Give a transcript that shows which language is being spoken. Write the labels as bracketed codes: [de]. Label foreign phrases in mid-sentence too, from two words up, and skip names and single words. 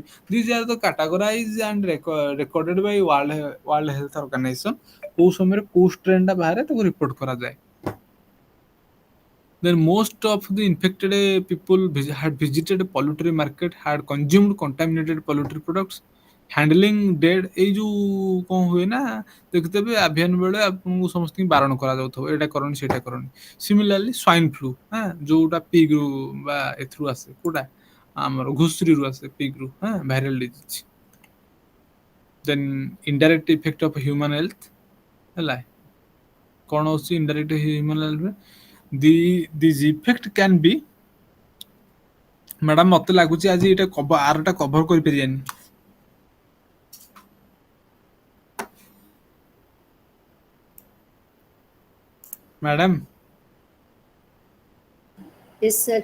[en] These are the categorized and recorded by World Health Organization। [or] କୋଉ ସମୟରେ କୋଉ ଷ୍ଟ୍ରେନ୍ ଟା ବାହାରେ ତାକୁ ରିପୋର୍ଟ କରାଯାଏ। [en] Then most of the infected people had visited a poultry market, had consumed contaminated poultry products, handling dead। [or] ଏଇ ଯୋଉ କଣ ହୁଏ ନା ଦେଖିଥିବେ avian ବେଳେ ଆପଣଙ୍କୁ ସମସ୍ତଙ୍କୁ ବାରଣ କରାଯାଉଥିବ ଏଇଟା କରନି ସେଇଟା କରନି। [en] Similarly swine flu [or] ଯୋଉଟା pig ରୁ ବା ଏଥିରୁ ଆସେ କୋଉଟା ଆମର ଘୁଷୁରୀରୁ ଆସେ pig ରୁ [en] viral disease। Then indirect effect of human health [or] ହେଲା କଣ ହଉଛି [en] indirect human health ରେ this effect can be [or] ମ୍ୟାଡାମ ମତେ ଲାଗୁଛି ଆଜି ଏଇଟା ଆରଟା କଭର କରିପାରିବାନି। ମ୍ୟାଡାମ [en] Yes, sir.